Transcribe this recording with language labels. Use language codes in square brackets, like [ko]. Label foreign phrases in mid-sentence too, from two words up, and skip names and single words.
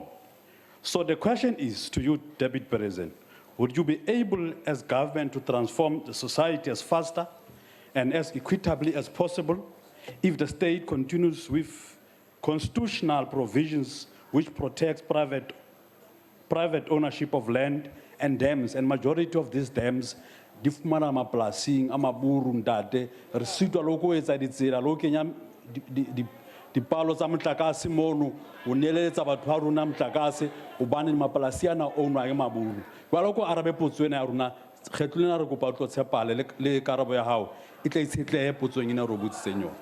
[en] So the question is to you, Deputy President, would you be able as government to transform the society as faster and as equitably as possible if the state continues with constitutional provisions which protects private ownership of land and dams, and majority of these dams [st] di fumana mapolasing a maburu ntate re sitwa le go etsa ditsela le go kenya dipalo tsa motlakase mono o neeletsa batho ba rona motlakase gobane mapolasi ana ownwa ke maburu jalo ko arabe potso ena ya rona kgetlo lena re kopa tlo tshepale le karabo ya gago e tla itshetlege potsong ena re botsitseng yone.